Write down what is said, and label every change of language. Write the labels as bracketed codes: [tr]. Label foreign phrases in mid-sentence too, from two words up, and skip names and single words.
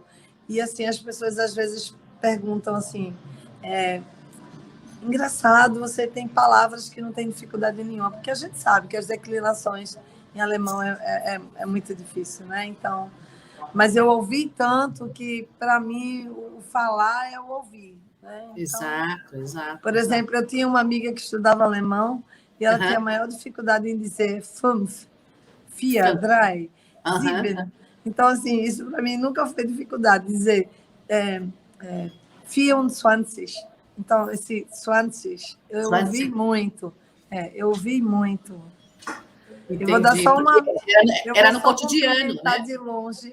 [pt] E, assim, as pessoas às vezes perguntam assim, engraçado, você tem palavras que não tem dificuldade nenhuma, porque a gente sabe que as declinações em alemão é muito difícil, né? Então, mas eu ouvi tanto que, para mim, o falar é o ouvir, né? Então, exato. por exemplo, eu tinha uma amiga que estudava alemão e ela tinha maior dificuldade em dizer [de] fünf, vier, drei, sieben. [pt] Então, assim, isso para mim nunca foi dificuldade, dizer 24. Então, esse 20, eu ouvi muito. Eu ouvi muito. Entendi. Eu vou dar só uma. Era no cotidiano, né? De longe.